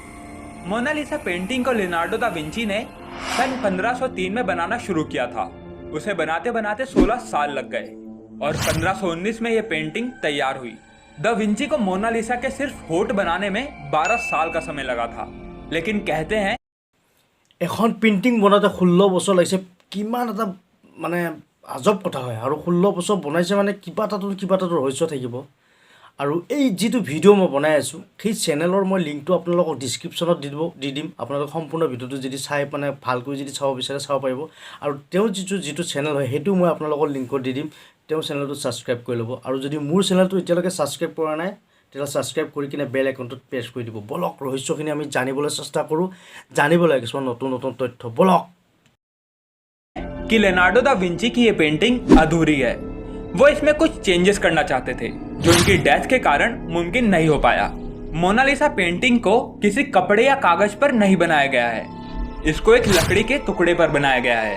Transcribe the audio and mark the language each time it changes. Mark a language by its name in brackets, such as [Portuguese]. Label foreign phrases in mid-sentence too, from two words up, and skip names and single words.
[Hindi] मोनालिसा पेंटिंग को लियोनार्डो दा विंची ने सन 1503 में बनाना शुरू किया था। उसे बनाते बनाते 16 साल लग गए और 1519 में ये पेंटिंग तैयार हुई। दा विंची को मोनालिसा के सिर्फ होठ बनाने में 12 साल का समय लगा था, लेकिन कहते हैं [Assamese] এখন পেইণ্টিং বনাওঁতে 16 বছৰ লাগিছে। কিমান এটা মানে আজব কথা হয়। আৰু 16 বছৰ বনাইছে মানে কিবা এটাতো ৰহস্য থাকিব। আৰু এই যিটো ভিডিঅ' মই বনাই আছোঁ, সেই চেনেলৰ মই লিংকটো আপোনালোকক ডিছক্ৰিপশ্যনত দি দিম। আপোনালোকে সম্পূৰ্ণ ভিডিঅ'টো যদি চাই মানে ভালকৈ যদি চাব বিচাৰে চাব পাৰিব। আৰু তেওঁৰ যিটো চেনেল হয়, সেইটো মই আপোনালোকৰ লিংকত দি দিম। তেওঁ চেনেলটো ছাবস্ক্ৰাইব কৰি ল'ব। আৰু যদি মোৰ চেনেলটো এতিয়ালৈকে ছাবস্ক্ৰাইব কৰা নাই, তেতিয়াহ'লে ছাবস্ক্ৰাইব কৰি কিনে বেল আইকনটোত প্ৰেছ কৰি দিব। বলক ৰহস্যখিনি আমি জানিবলৈ চেষ্টা কৰোঁ, জানিব লাগে কিছুমান নতুন নতুন তথ্য। বলক। [Hindi] कि लियोनार्डो दा विंची की ये पेंटिंग अधूरी है। वो इसमें कुछ चेंजेस करना चाहते थे जो उनकी डेथ के कारण मुमकिन नहीं हो पाया। मोनालिसा पेंटिंग को किसी कपड़े या कागज पर नहीं बनाया गया है, इसको एक लकड़ी के टुकड़े पर बनाया गया है।